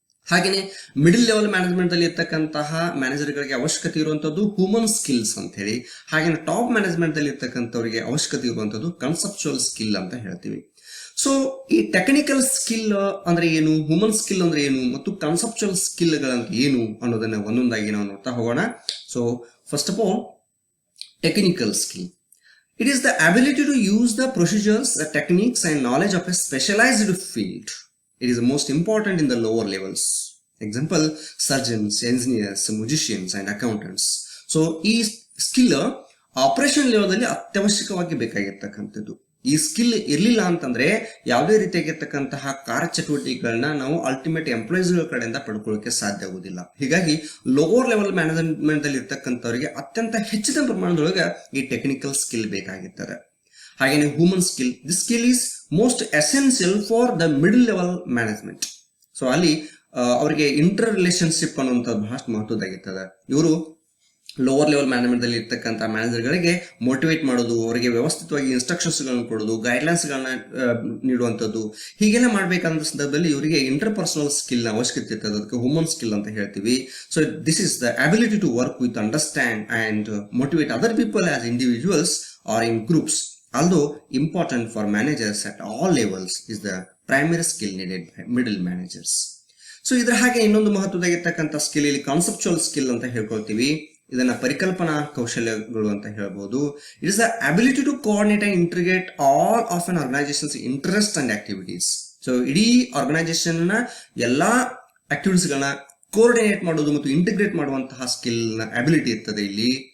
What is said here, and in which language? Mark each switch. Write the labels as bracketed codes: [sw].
[kn] ಹಾಗೇನೆ middle level management ಅಲ್ಲಿ ಇರ್ತಕ್ಕಂತಹ ಮ್ಯಾನೇಜರ್ಗಳಿಗೆ ಅವಶ್ಯಕತೆ ಇರುವಂತದ್ದು ಹ್ಯೂಮನ್ ಸ್ಕಿಲ್ಸ್ ಅಂತ ಹೇಳಿ, ಹಾಗೇನೆ ಟಾಪ್ ಮ್ಯಾನೇಜ್ಮೆಂಟ್ ಅಲ್ಲಿ ಇರ್ತಕ್ಕಂಥವರಿಗೆ ಅವಶ್ಯಕತೆ ಇರುವಂತದ್ದು ಕನ್ಸೆಪ್ಚುವಲ್ ಸ್ಕಿಲ್ ಅಂತ ಹೇಳ್ತೀವಿ. ಸೊ ಈ ಟೆಕ್ನಿಕಲ್ ಸ್ಕಿಲ್ ಅಂದ್ರೆ ಏನು, ಹ್ಯೂಮನ್ ಸ್ಕಿಲ್ ಅಂದ್ರೆ ಏನು, ಮತ್ತು ಕನ್ಸೆಪ್ಚುವಲ್ ಸ್ಕಿಲ್ ಗಳಂತ ಏನು ಅನ್ನೋದನ್ನ ಒಂದೊಂದಾಗಿ ನಾವು ನೋಡ್ತಾ ಹೋಗೋಣ. [en] So first of all, technical skill. It is the ability to use the procedures, the techniques and knowledge of a specialized field. It is most important in the lower levels. Example, surgeons, engineers, musicians and accountants. [kn] So ಈ skill operation level ಅತ್ಯವಶ್ಯಕವಾಗಿ ಬೇಕಾಗಿರ್ತಕ್ಕಂಥದ್ದು. ಈ skill ಇರ್ಲಿಲ್ಲ ಅಂತಂದ್ರೆ ಯಾವುದೇ ರೀತಿಯಾಗಿರ್ತಕ್ಕಂತಹ ಕಾರ್ಯಚಟುವಟಿಕೆಗಳನ್ನ ನಾವು ultimate employees ಗಳ ಕಡೆಯಿಂದ ಪಡ್ಕೊಳ್ಳೋಕೆ ಸಾಧ್ಯ ಆಗುದಿಲ್ಲ. ಹೀಗಾಗಿ ಲೋವರ್ ಲೆವೆಲ್ ಮ್ಯಾನೇಜ್ಮೆಂಟ್ ಅಲ್ಲಿ ಇರ್ತಕ್ಕಂಥವರಿಗೆ ಅತ್ಯಂತ ಹೆಚ್ಚಿನ ಪ್ರಮಾಣದೊಳಗೆ ಈ ಟೆಕ್ನಿಕಲ್ ಸ್ಕಿಲ್ ಬೇಕಾಗಿರ್ತದೆ. [en] ಹಾಗೇನೆ human skill, this skill is most essential for the middle level management. [kn] So ಅಲ್ಲಿ ಅವರಿಗೆ ಇಂಟರ್ ರಿಲೇಶನ್ಶಿಪ್ ಅನ್ನುವಂಥದ್ದು ಬಹಳಷ್ಟು ಮಹತ್ವದಾಗಿರ್ತದೆ. ಇವರು ಲೋವರ್ ಲೆವೆಲ್ ಮ್ಯಾನೇಜ್ಮೆಂಟ್ ಅಲ್ಲಿ ಇರ್ತಕ್ಕಂಥ ಮ್ಯಾನೇಜರ್ಗಳಿಗೆ ಮೋಟಿವೇಟ್ ಮಾಡೋದು, ಅವರಿಗೆ ವ್ಯವಸ್ಥಿತವಾಗಿ ಇನ್ಸ್ಟ್ರಕ್ಷನ್ಸ್ ಗಳನ್ನ ಕೊಡೋದು, ಗೈಡ್ಲೈನ್ಸ್ ಗಳನ್ನ ನೀಡುವಂಥದ್ದು, ಹೀಗೆಲ್ಲ ಮಾಡಬೇಕಾದ ಸಂದರ್ಭದಲ್ಲಿ ಇವರಿಗೆ ಇಂಟರ್ ಪರ್ಸನಲ್ ಸ್ಕಿಲ್ ನ ಅವಶ್ಯಕತೆ ಇರ್ತದೆ. ಅದಕ್ಕೆ ಹ್ಯೂಮನ್ ಸ್ಕಿಲ್ ಅಂತ ಹೇಳ್ತೀವಿ. [en] So this is the ability to work with, understand and motivate other people as individuals or in groups. although important for managers at all levels, is the primary skill needed by middle managers. [kn] So ಇದ್ರ ಹಾಗೆ ಇನ್ನೊಂದು ಮಹತ್ವದಾಗಿರ್ತಕ್ಕಂಥ skill ಇಲ್ಲಿ conceptual skill ಅಂತ ಹೇಳ್ಕೊಳ್ತೀವಿ. ಇದನ್ನ ಪರಿಕಲ್ಪನಾ ಕೌಶಲ್ಯಗಳು ಅಂತ ಹೇಳ್ಬೋದು. [en] It is the ability to coordinate and integrate all of an organisations interest and activities. [kn] So ಇಡೀ ಆರ್ಗನೈಸೇಷನ್ ನ ಎಲ್ಲಾ ಆಕ್ಟಿವಿಟೀಸ್ ಗಳನ್ನ ಕೋಆರ್ಡಿನೇಟ್ ಮಾಡೋದು ಮತ್ತು ಇಂಟಿಗ್ರೇಟ್ ಮಾಡುವಂತಹ ಸ್ಕಿಲ್ ನ ಅಬಿಲಿಟಿ ಇರ್ತದೆ ಇಲ್ಲಿ.